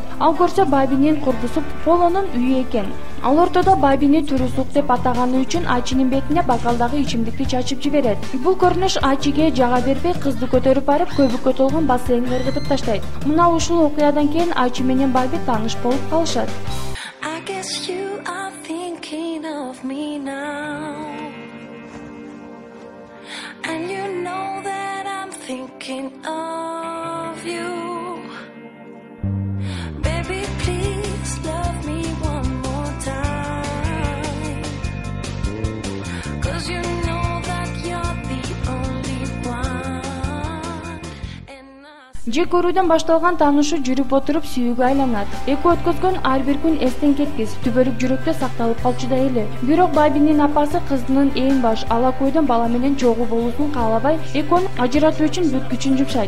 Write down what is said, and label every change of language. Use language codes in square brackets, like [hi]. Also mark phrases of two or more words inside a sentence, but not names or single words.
[ky] Ал көрсө Бабинин курбусу Полонун үйү экен. Ал ортодо Бабини түрүсүк деп атаганы үчүн Ачинин бетине бокалдагы ичимдикти чачып жиберет. Бул көрүнүш Ачиге жага бербей кызды көтөрүп барып, көбүккө толгон бассейнге ыргытып таштайт. Мына ушул окуядан кийин Ачи менен Баби тааныш болуп калышат. [en] Of me now, and you know that I'm thinking of you. Baby, please love me one more time, 'cause you know that you're the only one. [ky] Же көрүүдөн башталган таанышуу жүрүп отуруп сүйүүгө айланат. Экөө өткөзгөн ар бир күн эстен кеткис, түбөлүк жүрөктө сакталып калчу да эле. Бирок Бабинин апасы кызынын эң баш алакөйдөн бала менен чогуу болуусун каалабай, экөөнү ажыратуу үчүн бүт күчүн жумшайт.